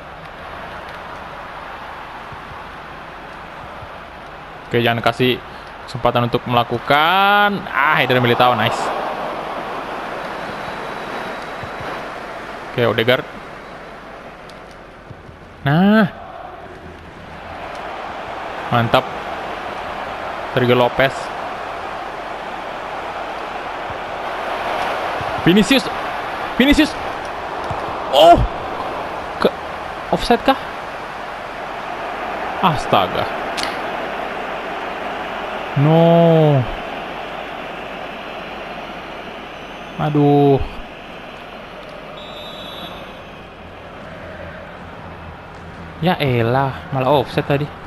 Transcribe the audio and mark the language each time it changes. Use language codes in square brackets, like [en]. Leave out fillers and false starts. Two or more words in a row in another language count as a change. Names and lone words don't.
[id] Oke, jangan kasih kesempatan untuk melakukan. Eder Militao, nice. Oke, Odegaard. Nah. Mantap. Sergio Lopez. Vinicius. Vinicius. Oh. Ke offside kah? Astaga. No. Aduh. Ya elah, malah offside tadi.